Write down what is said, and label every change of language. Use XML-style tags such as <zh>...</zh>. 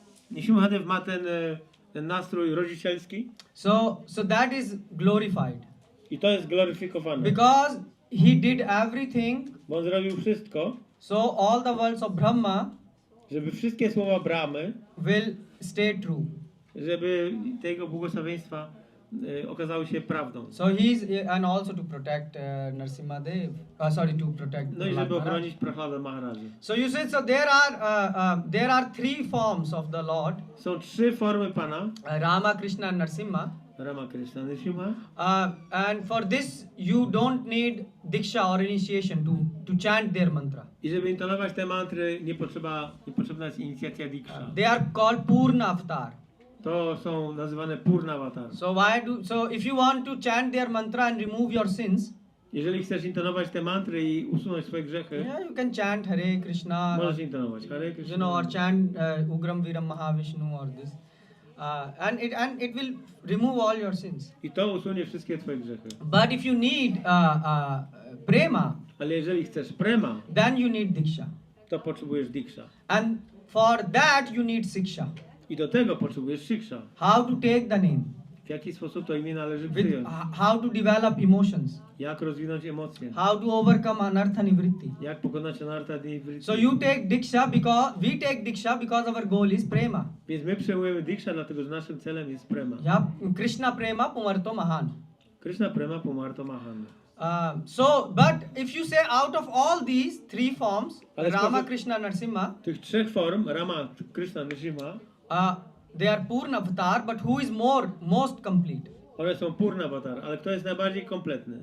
<pl>Nrsimhadev ma ten nastrój rodzicielski</pl> <en>So that is glorified.</en> <pl>i to jest gloryfikowane.</pl> <en>Because he did everything,</en> <pl>Bo on zrobił wszystko,</pl> <en>so all the words of Brahma</en> <pl>żeby wszystkie słowa Brahmy,</pl> <en>will stay true.</en> <pl>żeby te jego błogosławieństwa okazały się prawdą.</pl> <en>So he's, and also to protect Nrsimhadev, to protect</en> <pl>No i żeby</pl> <en>Prahlad Maharaj.</en> <pl>ochronić Prahlada Maharaja.</pl> <en>So you see, so there are 3 forms of the Lord,</en> <pl>Są 3 formy Pana,</pl> <en>Rama, Krishna and Nrsimha.</en> <pl>Rama, Krishna, Nrsimha.</pl> <en>And for this you don't need diksha or initiation to chant their mantra.</en> <pl>I żeby intonować te mantry niepotrzebna jest inicjacja diksha.</pl> <en>They are called Purna Avatar.</en> <pl>To są nazywane Purna Avatar.</pl> <en>So if you want to chant their mantra and remove your sins,</en> <pl>Jeżeli chcesz intonować te mantry i usunąć swoje grzechy,</pl> <en>yeah, you can chant Hare Krishna,</en> <pl>możesz intonować Hare Krishna.</pl> <en>you know, or chant Ugram Viram Mahavishnu or this, and it will remove all your sins.</en> <pl>I to usunie wszystkie twoje grzechy.</pl> <en>But if you need prema,</en> <pl>Ale jeżeli chcesz prema,</pl> <en>then you need diksha.</en> <pl>to potrzebujesz diksha.</pl> <en>And for that you need siksha.</en> <pl>I do tego potrzebujesz shiksha.</pl> <en>How to take the name,</en> <pl>W jaki sposób to imię należy</pl> <en>with</en> <pl>przyjąć?</pl> <en>how to develop emotions,</en> <pl>Jak rozwinąć emocje?</pl> <en>how to overcome anartha nivritti.</en> <pl>Jak pokonać anartha nivritti?</pl> <en>So you take diksha because we take diksha because our goal is prema.</en> <pl>Więc my przyjmujemy diksha, dlatego że naszym celem jest prema.</pl> <sa>Yeah, Krishna prema pumarto mahan. Krishna prema pumarto mahan.</sa> <en>But if you say out of all these three forms,</en> <pl>Ale</pl> <en>Rama,</en> <pl>spośród</pl> <en>Krishna, Nrsimha,</en> <pl>tych trzech form, Rama, Krishna, Nrsimha,</pl> <en>they are Purna avatar, but who is most complete?</en> <pl>one są Purna avatar, ale kto jest najbardziej kompletny?</pl>